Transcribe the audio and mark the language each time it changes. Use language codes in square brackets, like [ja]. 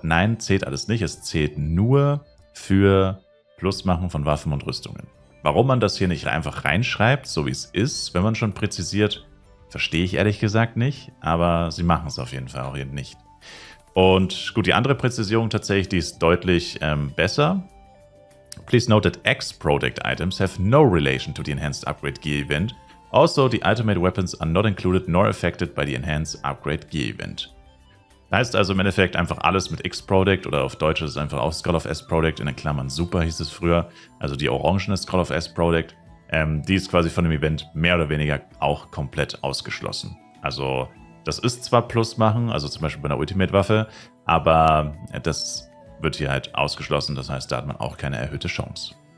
[de] Nein, zählt alles nicht. Es zählt nur für Plusmachen von Waffen und Rüstungen. Warum man das hier nicht einfach reinschreibt, so wie es ist, wenn man schon präzisiert, verstehe ich ehrlich gesagt nicht. Aber sie machen es auf jeden Fall auch hier nicht. Und gut, die andere Präzisierung tatsächlich, die ist deutlich besser. [en] Please note that X-Product items have no relation to the Enhanced Upgrade Gear Event. Also, the Ultimate Weapons are not included nor affected by the Enhanced Upgrade Gear Event. [de] Heißt also im Endeffekt einfach alles mit X-Product oder auf Deutsch ist es einfach auch Skull of S-Product, in den Klammern Super hieß es früher, also die orangene Skull of S-Product, die ist quasi von dem Event mehr oder weniger auch komplett ausgeschlossen. Also das ist zwar Plus machen, also zum Beispiel bei einer Ultimate-Waffe, aber das wird hier halt ausgeschlossen, das heißt, da hat man auch keine erhöhte Chance.